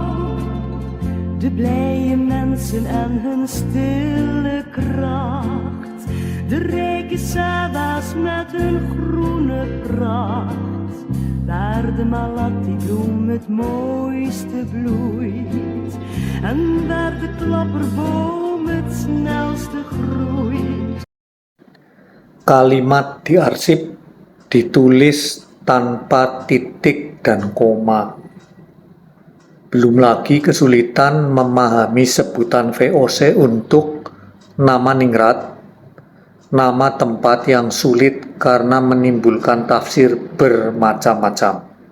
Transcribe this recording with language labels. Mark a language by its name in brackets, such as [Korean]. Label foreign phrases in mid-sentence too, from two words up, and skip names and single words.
[Dutch] De blije mensen en hun stille kracht, de rijke sava's met hun groene pracht, waar de malati-bloem het mooiste bloeit en waar de klapperboom het snelste groeit. [Indonesian] Kalimat di arsip ditulis tanpa titik dan koma. Belum lagi kesulitan memahami sebutan VOC untuk nama ningrat, nama tempat yang sulit karena menimbulkan tafsir bermacam-macam.